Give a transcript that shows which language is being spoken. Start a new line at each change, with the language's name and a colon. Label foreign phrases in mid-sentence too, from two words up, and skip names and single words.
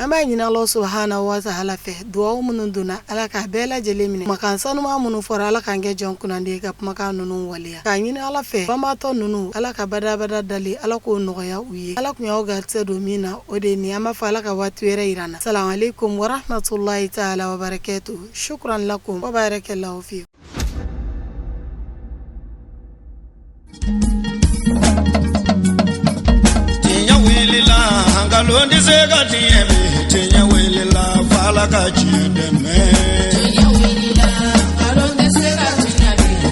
Bambara: An b'a ɲini Ala
Arabic: سبحانه وتعالى
Bambara: fɛ, duwawu minnu donna Ala k'a bɛɛ lajɛlen minɛ. Kumakan sanuman minnu fɔra Ala k'an kɛ jɔn kunnandi ye ka kumakan ninnu waleya. K'a ɲini Ala fɛ banbaatɔ ninnu Ala ka badabada dali, Ala k'o nɔgɔya u ye. Ala kun y'aw garisɛ don min na o de ni an b'a fɔ Ala ka waati wɛrɛ yira na.
Arabic: سلام عليكم ورحمة الله تعالى وبركاته. شكرا لكم وبارك الله فيكم. Tinya wilila hangalondi sega tiemi. Tinya wilila fala ka chideme. Tinya wilila hangalondi sega tiemi.